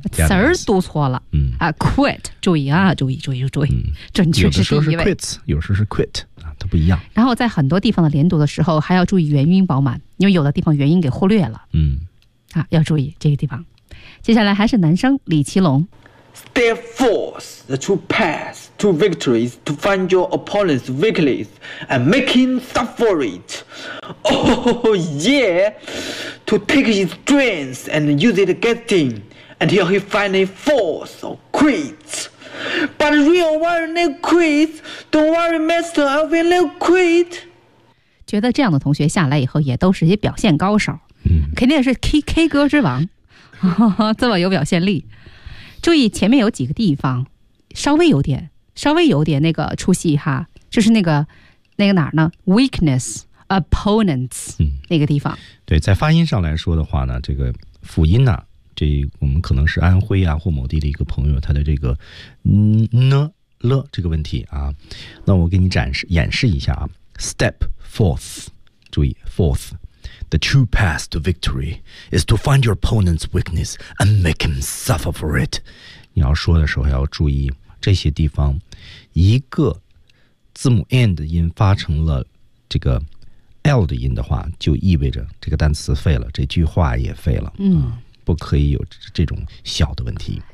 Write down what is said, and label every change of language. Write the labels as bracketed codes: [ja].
[zh] 词儿读错了，嗯啊 ，quit， 注意啊，注意，注意，注意，准确是第一位。有的时候是 quit， 有时候是 quit 啊，它不一样。然后在很多地方的连读的时候，还要注意元音饱满，因为有的地方元音给忽略了，嗯，啊，要注意这个地方。接下来还是男生李奇隆。 [en] Step forth, the true path to victory is to find your opponent's weakness and make him suffer for it. Oh yeah, to take his strength and use it against him until he finally falls or quits. But real warrior quits. Don't worry, master, I will not quit. [zh] 觉得这样的同学下来以后也都是一些表现高手，肯定是 K 歌之王，这么有表现力。注意前面有几个地方稍微有点那个出戏哈，就是那个哪儿呢 [en] weakness opponents、 [zh] 那个地方。对，在发音上来说的话呢，这个辅音呢、这我们可能是安徽啊或某地的一个朋友他的这个呢了这个问题啊，那我给你演示一下啊。 [en] step forth， [zh] 注意 [en] forth。 The true path to victory is to find your opponent's weakness and make him suffer for it. [zh] 你要说的时候要注意这些地方，一个字母 n 的音发成了这个 l 的音的话，就意味着这个单词废了，这句话也废了。嗯，不可以有这种小的问题。